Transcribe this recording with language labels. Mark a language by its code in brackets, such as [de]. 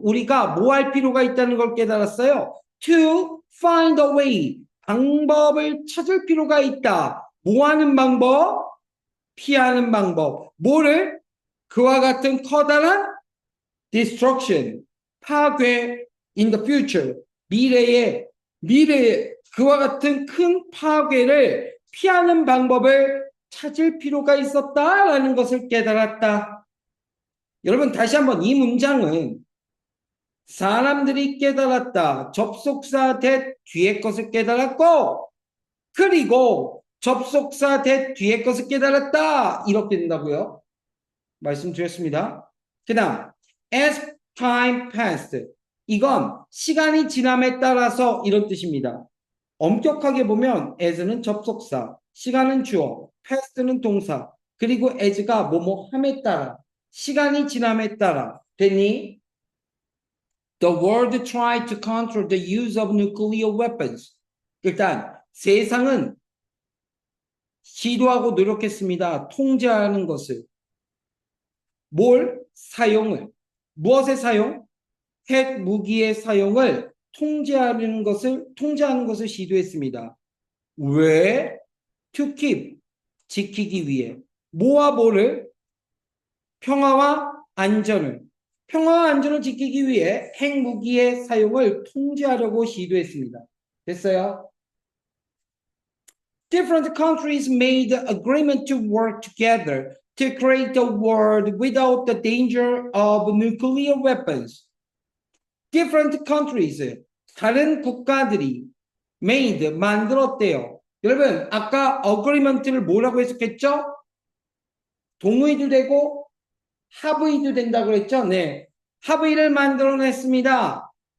[ko] 우리가 뭐 할 필요가 있다는 걸 깨달았어요. [en] To find a way. [ko] 방법을 찾을 필요가 있다. 뭐 하는 방법? 피하는 방법. 뭐를? 그와 같은 커다란 destruction. [en] 파괴 in the future. [ko] 미래에 그와 같은 큰 파괴를 피하는 방법을 찾을 필요가 있었다라는 것을 깨달았다. 여러분 다시 한번 이 문장은 사람들이 깨달았다. 접속사 that 뒤에 것을 깨달았고 그리고 접속사 that 뒤에 것을 깨달았다. 이렇게 된다고요. 말씀드렸습니다. 그 다음 [en] as time passed [ko] 이건 시간이 지남에 따라서 이런 뜻입니다. 엄격하게 보면 as는 접속사, 시간은 주어, past는 동사, 그리고 as가 뭐뭐 함에 따라, 시간이 지남에 따라 됐니? [en] The world tried to control the use of nuclear weapons. [ko] 일단 세상은 시도하고 노력했습니다. 통제하는 것을. 뭘? 사용을. 무엇의 사용? 핵 무기의 사용을 통제하는 것을 시도했습니다. 왜? [en] To keep, [ko] 지키기 위해. 뭐와 뭐를? 평화와 안전을. 평화와 안전을 지키기 위해 핵무기의 사용을 통제하려고 시도했습니다. 됐어요? [en] Different countries made agreement to work together to create a world without the danger of nuclear weapons. Different countries, [ko] 다른 국가들이 made, 만들었대요. 여러분, 아까 agreement를 뭐라고 해석했죠? 동의도 되고 합의도 된다고 그랬죠? 네. 합의를 만들어냈습니다.